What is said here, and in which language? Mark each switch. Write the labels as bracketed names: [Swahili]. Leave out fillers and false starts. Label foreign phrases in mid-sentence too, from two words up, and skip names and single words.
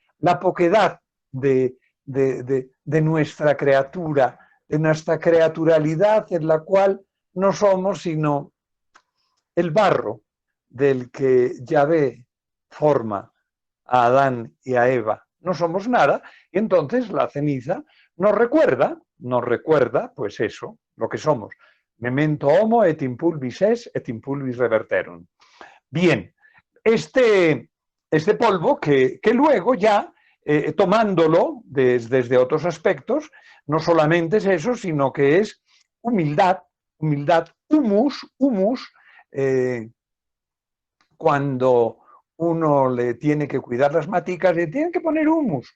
[Spanish] de nuestra criatura, de nuestra criaturalidad en la cual no somos sino el barro del que Yahvé forma a Adán y a Eva. No somos nada, y entonces la ceniza nos recuerda, pues eso, lo que somos. [Latin] Memento homo et in pulvis es, et in pulvis reverterum. [Spanish] Bien, este polvo que luego ya, tomándolo desde otros aspectos, no solamente es eso, sino que es humildad, humus, cuando uno le tiene que cuidar las maticas, le tienen que poner humus.